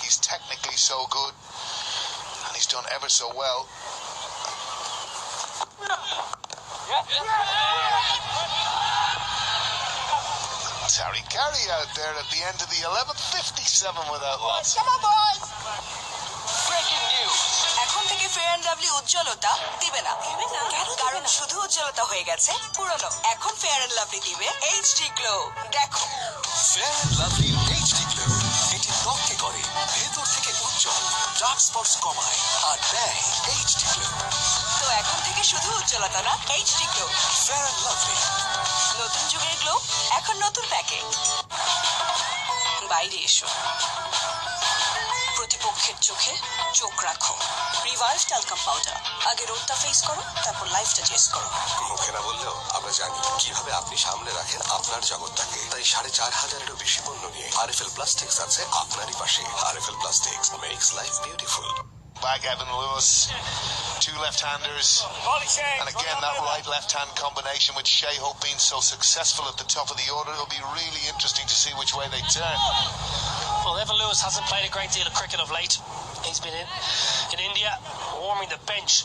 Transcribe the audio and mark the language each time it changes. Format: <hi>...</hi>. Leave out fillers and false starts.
<en>He's technically so good. And he's done ever so well. Terry Carey out there at the end of the 11th, 57 without loss. Come on, boys! Breaking news.</en> <bn>এখন থেকে fair and lovely উজ্জ্বলতা দিবে না, কারণ শুধু উজ্জ্বলতা হয়ে গেছে পুরনো। এখন ফেয়ার অ্যান্ড লাভলি দিবে এইচডি গ্লো। দেখো, fair and lovely HD glow, এটি ত্বককে করে ভেতর থেকে উজ্জ্বল, ডার্ক স্পটস কমায় আর দেয় এইচডি গ্লো। তো এখন থেকে শুধু উজ্জ্বলতা না, HD glow. Fair and lovely, নতুন যুগের গ্লো, এখন নতুন প্যাকে। বাইরে এসো, প্রতিপক্ষের চোখে চোখ রাখো। রিভাইভ ট্যালকাম পাউডার, আগে রোদটা ফেস করো, তারপর লাইফটা টেস্ট করো। মুখে না বললেও আমরা জানি কিভাবে আপনি সামনে রাখেন আপনার জগৎটাকে। তাই 4,500-এরও বেশি পণ্য নিয়ে আরএফএল প্লাস্টিক্স আছে আপনারই পাশে।</bn> <en>RFL plastics makes life beautiful. Back Evan Lewis, two left-handers, and again that right-left-hand combination with Shea Hope being so successful at the top of the order. It'll be really interesting to see which way they turn. Well, Evan Lewis hasn't played a great deal of cricket of late. He's been in India warming the bench.</en>